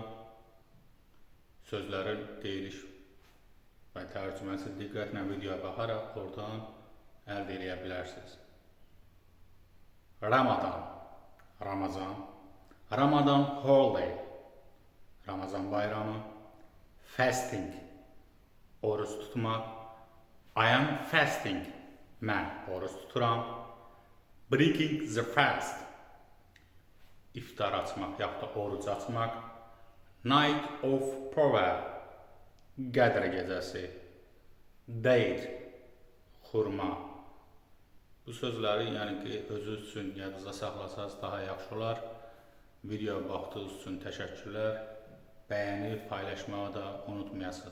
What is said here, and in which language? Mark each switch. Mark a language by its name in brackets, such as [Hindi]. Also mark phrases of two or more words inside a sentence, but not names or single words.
[Azerbaijani] Sözlərin deyiliş və tərcüməsi diqqətlə videoya baxaraq oradan əldə edə bilərsiniz. Ramazan, [English] Ramadan holiday, [Azerbaijani] Ramazan bayramı, fasting, oruç tutmaq, [English] I am fasting, [Azerbaijani] mən oruç tuturam, [English] breaking the fast, [Azerbaijani] iftar açmaq yaxud da oruc açmaq, [English] night of prayer, [Azerbaijani] Qədr gecəsi, date, xurma. Bu sözləri özünüz üçün yadınızda saxlasanız daha yaxşı olar. Videoya baxdığınız üçün təşəkkürlər. Bəyənib, paylaşmağı da unutmayasınız.